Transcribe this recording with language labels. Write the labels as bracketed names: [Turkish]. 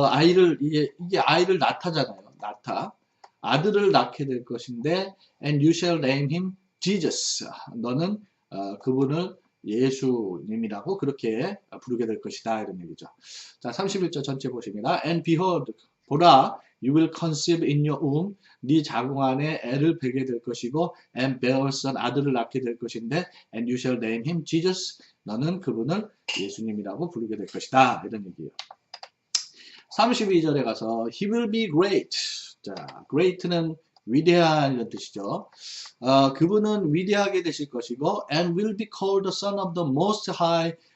[Korean] 이게 아이를 낳다잖아요. 아들을 낳게 될 것인데, [English] and you shall name him Jesus. [Korean] 너는, 그분을 예수님이라고 그렇게 부르게 될 것이다. 이런 얘기죠. 자, 31절 전체 보십니다. [English] And behold, [Korean] 보라, [English] you will conceive in your womb. [Korean] 네 자궁 안에 애를 베게 될 것이고, [English] and bear a son, [Korean] 아들을 낳게 될 것인데, [English] and you shall name him Jesus. [Korean] 너는 그분을 예수님이라고 부르게 될 것이다. 이런 얘기예요. 32절에 가서 [English] he will be great. [Korean] 자, great는 위대한 이런 뜻이죠. 그분은 위대하게 되실 것이고 [English] and will be called the son of the most high.